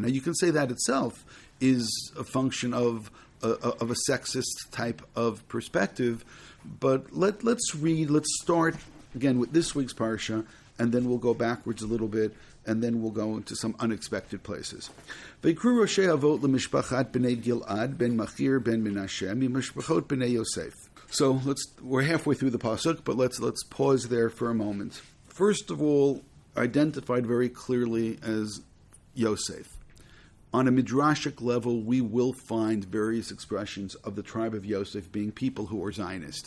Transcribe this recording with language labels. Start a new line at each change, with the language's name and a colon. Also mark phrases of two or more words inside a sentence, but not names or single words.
English: Now you can say that itself is a function of a sexist type of perspective, but let's start again with this week's Parsha, and then we'll go backwards a little bit, and then we'll go into some unexpected places.
Hebrew: ויקרו ראשי אבות למשפחת בני גלעד בן מכיר בן מנשה ממשפחות בני יוסף.
English: So we're halfway through the pasuk, but let's pause there for a moment. First of all, identified very clearly as Yosef. On a midrashic level, we will find various expressions of the tribe of Yosef being people who are Zionist.